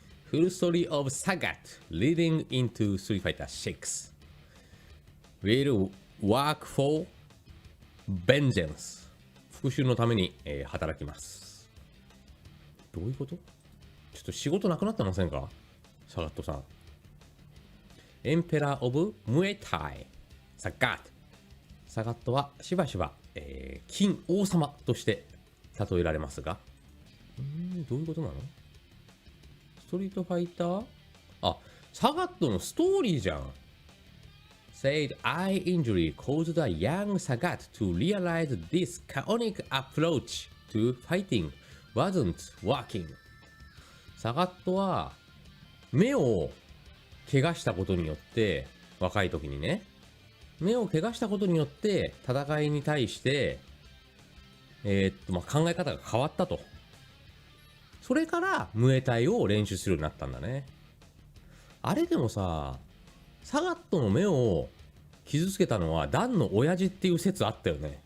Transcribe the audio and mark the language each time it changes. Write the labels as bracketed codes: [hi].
[en] Full story of Sagat leading into Street Fighter 6 will work for vengeance [ja] 復讐のために、働きます。どういうこと？ちょっと仕事なくなってませんか？サガットさん。エンペラー・オブ・ムエタイサガット。サガットはしばしば、金王様として例えられますが、どういうことなの？ストリートファイター？あ、サガットのストーリーじゃん。 [en] Said eye injury caused the young Sagat to realize this chaotic approach to fighting wasn't working. [ja] サガットは目を怪我したことによって、若い時にね、目を怪我したことによって戦いに対して、考え方が変わったと。それからムエタイを練習するようになったんだね。あれでもさ、サガットの目を傷つけたのはダンの親父っていう説あったよね。